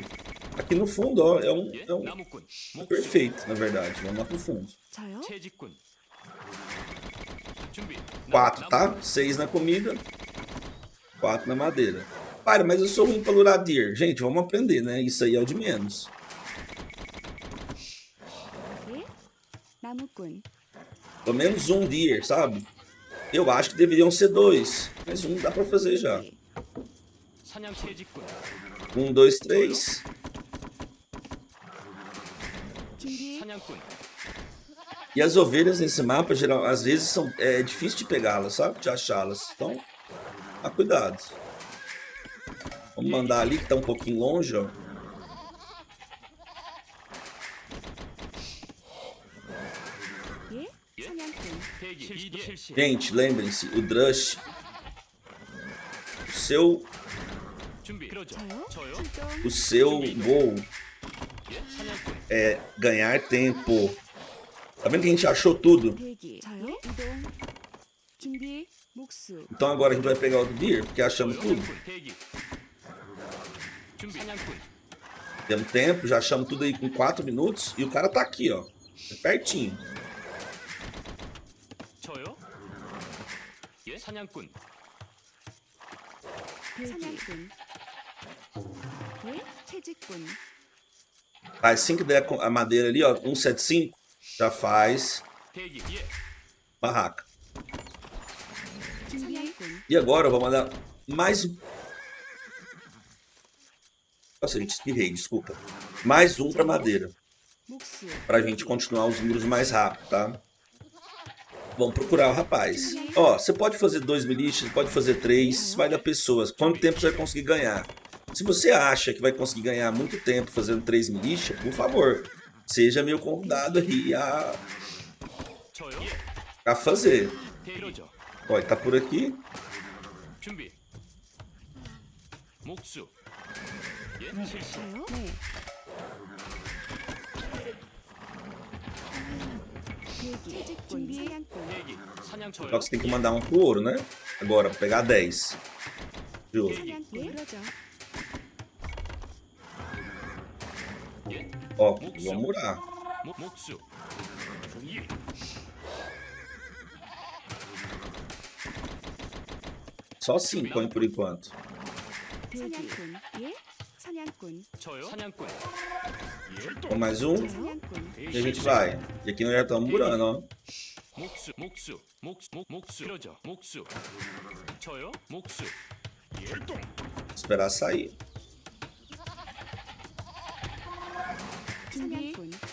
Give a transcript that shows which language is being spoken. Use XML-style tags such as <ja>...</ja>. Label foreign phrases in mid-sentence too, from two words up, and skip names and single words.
<pt>Aqui no fundo, ó, é perfeito, na verdade. Vamos lá pro fundo.</pt> <ko>저요?</ko> <pt>4, tá? 6 na comida, 4 na madeira. Para, mas eu sou ruim pra lurar Deer. Gente, vamos aprender, né? Isso aí é o de menos.</pt> <ko>예? 나무꾼.</ko> <pt>Pelo menos um Deer, sabe? Eu acho que deveriam ser 2. Mas um dá pra fazer já. 1, 2, 3.</pt> <ko>준비.</ko> <pt>E as ovelhas nesse mapa, geral, às vezes, é difícil de pegá-las, sabe? De achá-las. Então, cuidado. Vamos mandar ali, que tá um pouquinho longe, ó.</pt> <ko>예? 사냥꾼.</ko> <pt>Gente, lembrem-se, o Drush,</pt> <ko>저요? 출동.</ko> <pt>o seu gol é ganhar tempo. Tá vendo que a gente achou tudo?</pt> <ko>대기. 저요? 이동. 준비. 목수.</ko> <pt>Então agora a gente vai pegar o Deer, porque achamos tudo. Temos tempo, já achamos tudo aí com 4 minutos. E o cara tá aqui, ó. Pertinho.</pt> <ko>사냥꾼. 예? 채집꾼.</ko> <pt>Assim que der a madeira ali, ó, 175, já faz barraca.</pt> <ko>사냥꾼.</ko> <pt>E agora eu vou mandar mais um. Nossa, gente, espirrei, desculpa. Mais um pra madeira.</pt> <ko>목수.</ko> <pt>Pra gente continuar os números mais rápido, tá? Vamos procurar o rapaz. Ó, você pode fazer 2 milícias, pode fazer 3, vai dar pessoas. Quanto tempo você vai conseguir ganhar? Se você acha que vai conseguir ganhar muito tempo fazendo 3 milícias, por favor, seja meu convidado aí a fazer. Ó, ele tá por aqui.</pt> <ko>저요? 네. 대기. 채집꾼. 사냥꾼.</ko> <pt>Só que você tem que mandar um pro ouro, né? Agora, pra pegar 10 de ouro.</pt> <ko>사냥꾼. 그러죠.</ko> <pt>Ó, vamos murar. Só 5 põe por enquanto.</pt> <ko>사냥꾼. 예? 사냥꾼.</ko> <pt>Com mais um,</pt> <ko>사냥꾼.</ko> <pt>e a gente vai. E aqui nós já estamos murando, ó. Esperar sair.</pt> <ko>사냥꾼.</ko>